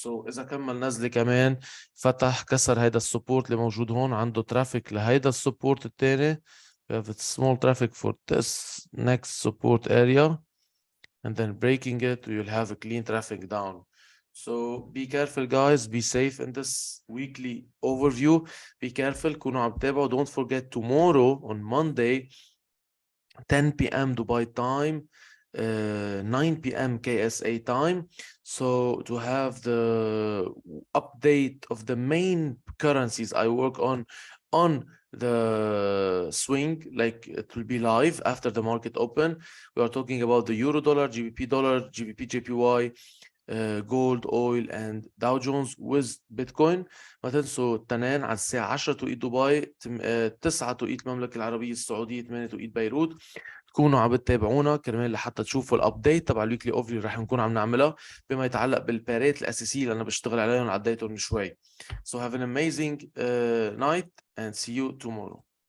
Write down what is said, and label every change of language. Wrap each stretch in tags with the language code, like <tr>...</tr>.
<ar>So إذا كمل نزلة كمان فتح كسر هيدا السبورت اللي موجود هون, عنده ترافيك لهيدا السبورت التاني.</ar> <en>We have a small traffic for this next support area, and then breaking it, you'll have a clean traffic down. So be careful guys, be safe in this weekly overview. Be careful,</en> <ar>كونوا عم تتابعوا.</ar> <en>Don't forget tomorrow on Monday 10 p.m. Dubai time, 9 p.m. KSA time. So to have the update of the main currencies I work on the swing, like it will be live after the market open. We are talking about the Euro dollar, GBP dollar, GBP JPY, gold, oil, and Dow Jones with Bitcoin.</en> <ar>ما تنسوا التنين على الساعة 10 توقيت دبي، 9 توقيت المملكة العربية السعودية، 8 توقيت بيروت. تكونوا عم تتابعونا كرمال لحتى تشوفوا الابديت تبع الويكلي اوفري اللي رح نكون عم نعملها بما يتعلق بالبارات الاساسيه اللي انا بشتغل عليهم عديتهم من شوي.</ar> <en>So have an amazing night and see you tomorrow.</en>